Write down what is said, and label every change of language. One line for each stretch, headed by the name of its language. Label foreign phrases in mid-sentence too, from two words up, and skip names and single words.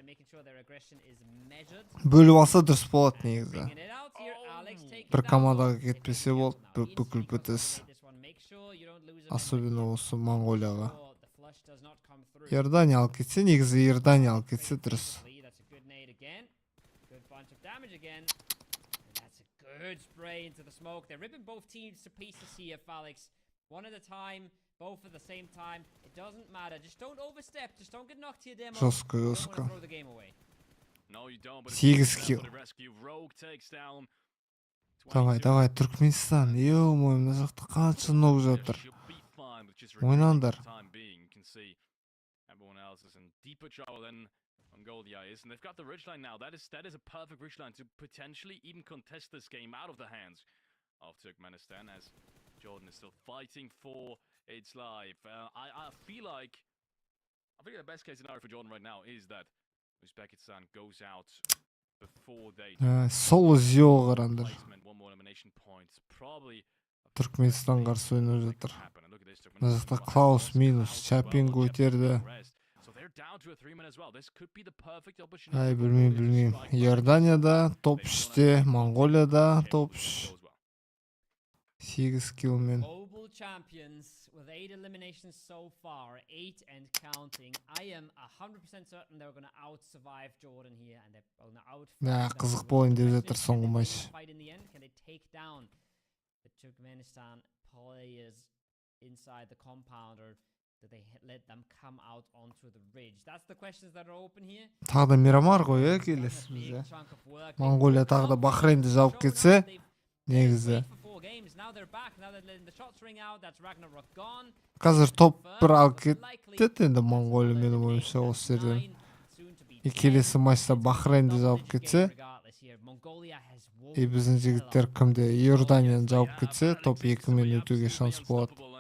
Kazakh: Бөліп алса дұрыс болады негізі. Бір командаға кетпесе болды, бүкіл бітіс. Особенно осы Монголияға. Иордания алып кетсе, негізі Иордания алып кетсе дұрыс.
English: Good spray into the smoke. They're ripping both teams to pieces here, Alex. One at a time, both at the same time. It doesn't matter. Just don't overstep. Just don't get knocked to your demo.
Russian: Жестко, жестко. 8 килл. Давай, Түркменстан.
Kazakh: Ё-моё, мына жақта қанша ног жатыр. Ойнаңдар.
English: Mongolia is, and they've got the ridgeline now. That is a perfect ridgeline to potentially even contest this game out of the hands of Turkmenistan, as Jordan is still fighting for its life. I feel like the best case scenario for Jordan right now is that Uzbekistan goes out before they
Kazakh: Сол іздеу қарандар. Түркменстан қарсы ойнап жатыр. Мына жақта Клаус минус, Чапинг өтерді. Ай, білмейм. Иорданияда топ-3-те, Монголияда топ-3. 8 киллмен.
English: Champions with 8 eliminations so far, 8 and counting. I am 100% certain they're going to out-survive Jordan here, and they're going to out-fight.
Kazakh: Қызық болайын деп жатыр соңғы матч.
English: Can they take down the Turkmenistan players inside the compound, or do they let them come out onto the ridge? That's the questions that are open here.
Kazakh: Тағы да Мирамар ғой, келесі бізде. Монголия тағы да Бахрейнді жауып кетсе, негізі. Қазір топ-1 алып кетті енді Монголия, менің ойымша осы жерден. Келесі матчта Бахрейнді жауып кетсе, біздің жігіттер кімде Иорданияны жауып кетсе, топ-2 мен өтуге шанс болады.